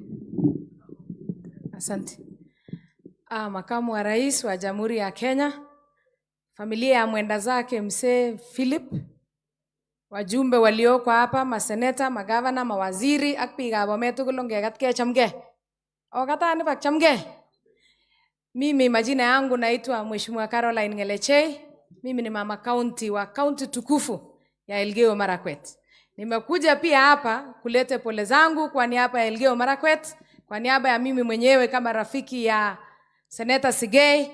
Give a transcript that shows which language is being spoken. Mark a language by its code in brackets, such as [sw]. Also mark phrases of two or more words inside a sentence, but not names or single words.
[sw] Asante. Makamu wa Rais wa Jamhuri ya Kenya, familia ya mwenda zake mzee Philip, wajumbe walioko hapa, maseneta, magavana, mawaziri [kln] ak biikab Bomet tugul ongekat chamgei. Okatani bak chamgei. [sw] Mimi majina yangu naitwa Mheshimiwa Caroline Ngelechei. Mimi ni mama county wa county tukufu ya Elgeyo Marakwet. Nimekuja pia hapa kulete pole zangu kwa niaba ya Elgeyo Marakwet, kwa niaba ya mimi mwenyewe kama rafiki ya Senator Sigei.